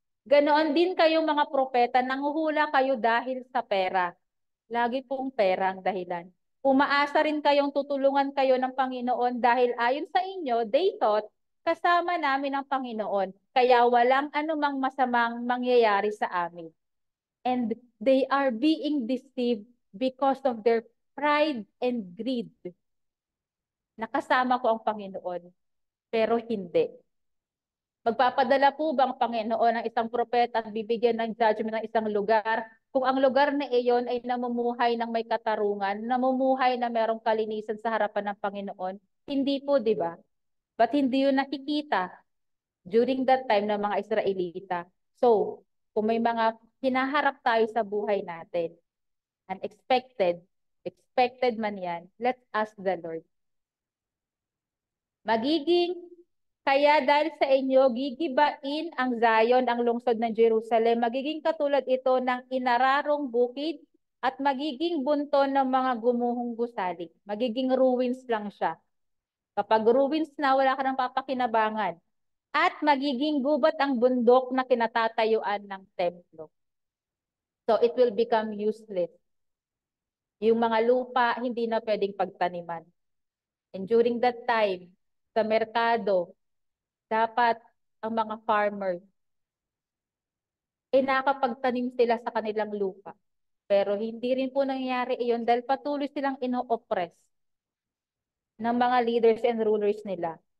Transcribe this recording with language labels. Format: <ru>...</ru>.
<tl>Ganoon din kayong mga propeta, nanguhula kayo dahil sa pera. Lagi pong pera ang dahilan. Umaasa rin kayong tutulungan kayo ng Panginoon dahil ayon sa inyo,</tl> <en>they thought,</en> <tl>kasama namin ang Panginoon. Kaya walang anumang masamang mangyayari sa amin.</tl> <en>And they are being deceived because of their pride and greed.</en> <tl>Nakasama ko ang Panginoon, pero hindi. Magpapadala po bang Panginoon ng isang propeta at bibigyan ng judgment ng isang lugar kung ang lugar na iyon ay namumuhay ng may katarungan, namumuhay na merong kalinisan sa harapan ng Panginoon? Hindi po, di ba? But hindi yun nakikita during that time ng mga Israelita. So, kung may mga hinaharap tayo sa buhay natin, unexpected, expected man yan,</tl> <en>let's ask the Lord.</en> <tl>Kaya dahil sa inyo, gigibain ang Zion, ang lungsod ng Jerusalem. Magiging katulad ito ng inararong bukid at magiging bunton ng mga gumuhong gusali. Magiging ruins lang siya. Kapag ruins na, wala ka ng papakinabangan. At magiging gubat ang bundok na kinatatayuan ng templo.</tl> <en>So it will become useless.</en> <tl>Yung mga lupa, hindi na pwedeng pagtaniman.</tl> <en>And during that time,</en> <tl>sa merkado, dapat ang mga farmer, nakapagtanim sila sa kanilang lupa. Pero hindi rin po nangyayari iyon dahil patuloy silang ino-oppress ng mga</tl> <en>leaders and rulers</en> <tl>nila.</tl>